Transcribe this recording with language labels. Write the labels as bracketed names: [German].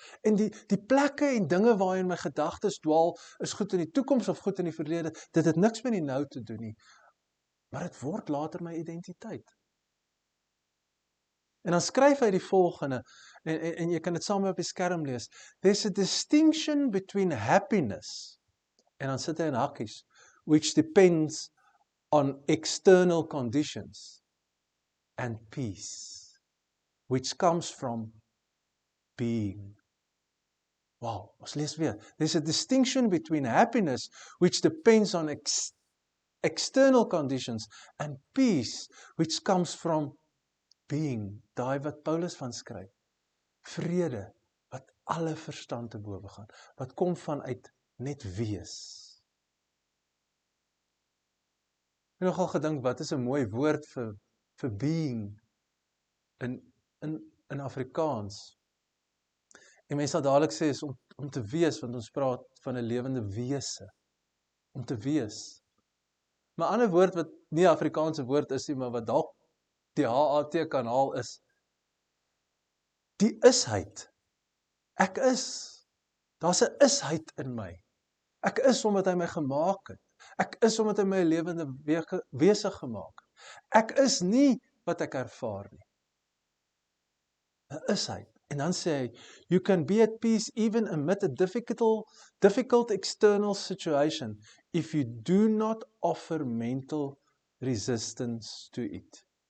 [Afrikaans] En die plekke en dinge waarin my gedagtes dwaal, is goed in die toekoms of goed in die verlede, dit het niks met die nou te doen nie, maar dit word later my identiteit. En dan skryf hy die volgende, en jy kan dit saam op die skerm lees. [English] There's a distinction between happiness, [Afrikaans] en dan sit hy in hakkies, [English] which depends on external conditions, and peace, which comes from being. Wow, [Afrikaans] ons lees weer. [English] There's a distinction between happiness, which depends on external conditions, and peace, which comes from being. [Afrikaans] Daai wat Paulus van skryf. Vrede, wat alle verstand te bowe gaan. Wat kom vanuit net wees. Ek het nogal gedink, wat is 'n mooi woord vir being in Afrikaans. En mense sal dadelik sê is om te wees, want ons praat van 'n lewende wese. Om te wees. Maar 'n ander woord wat nie 'n Afrikaanse woord is nie, maar wat dalk die HAT kan haal is die isheid. Ek is. Daar's 'n isheid in my. Ek is omdat hy my gemaak het. Ek is omdat hy my 'n lewende wese gemaak het. Ek is nie wat ek ervaar nie. 'n Isheid. En dan sê hy, [English] you can be at peace even amid a difficult external situation if you do not offer mental resistance to it.